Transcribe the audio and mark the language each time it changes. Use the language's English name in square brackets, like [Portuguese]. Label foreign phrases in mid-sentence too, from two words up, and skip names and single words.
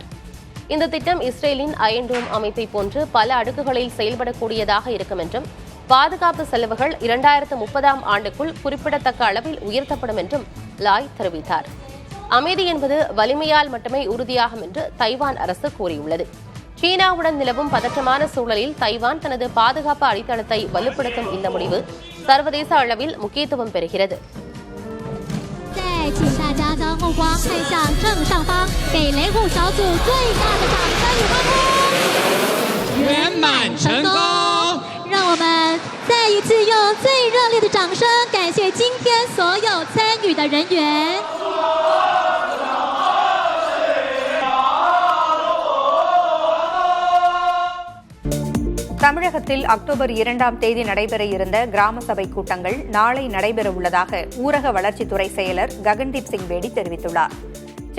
[Tamil] இந்த திட்டம் இஸ்ரேலின் அயன்டோம் அமைப்பை போன்று பல அடுக்குகளில் செயல்படக்கூடியதாக இருக்கும் என்றும் பாதுகாப்பு செலவுகள் 2030ஆம் ஆண்டுக்குள் குறிப்பிடத்தக்க அளவில் உயர்த்தப்படும் என்றும் லாய் தெரிவித்தார். அமைதி என்பது வலிமையால் மட்டுமே உறுதியாகும் என்று தைவான் அரசு கூறியுள்ளது. சீனாவுடன் நிலவும் பதற்றமான சூழலில் தைவான் தனது பாதுகாப்பு அடித்தளத்தை வலுப்படுத்தும் இந்த முடிவு சர்வதேச அளவில் முக்கியத்துவம் பெறுகிறது. [Chinese] 让我们再一次用最热烈的掌声感谢今天所有参与的人员。 [Tamil] தமிழகத்தில் அக்டோபர் 2ஆம் தேதி நடைபெற இருந்த கிராம சபை கூட்டங்கள் நாளை நடைபெறவுள்ளதாக ஊரக வளர்ச்சித்துறை செயலர் ககன்தீப் சிங் பேடி தெரிவித்துள்ளார்.